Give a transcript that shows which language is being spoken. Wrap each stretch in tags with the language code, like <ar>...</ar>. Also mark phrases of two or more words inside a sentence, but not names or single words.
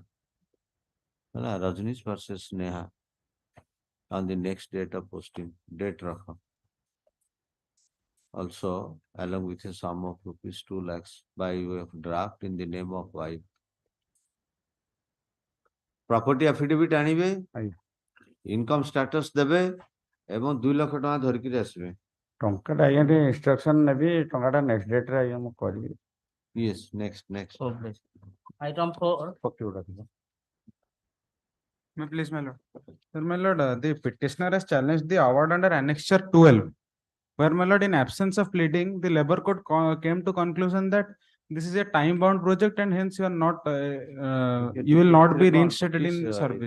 <en>Rajnish versus Neha on the next date of posting, date rakha. Also, along with a sum of rupees 2 lakhs by way of draft in the name of wife. Property affidavit</en> <or>ଆଣିବେ,</or> <en>income status</en> <or>ଦେବେ ଏବଂ 2 ଲକ୍ଷ ଟଙ୍କା ଧରିକିରି ଆସିବେ. ଟଙ୍କାଟା ଆଜ୍ଞା ଟିକେ instruction ନେବି ଟଙ୍କାଟା</or> <en>next date</en> <or>ରେ ଆଜ୍ଞା ମୁଁ କରିବି.</or> <en>Yes, next. Item 4. Please, my lord. Sir, my lord, the petitioner has challenged the award under annexure 12. Where, my lord, in absence of pleading, the labor court came to conclusion that this is a time-bound project and hence you are not, you will not be reinstated in service.</en>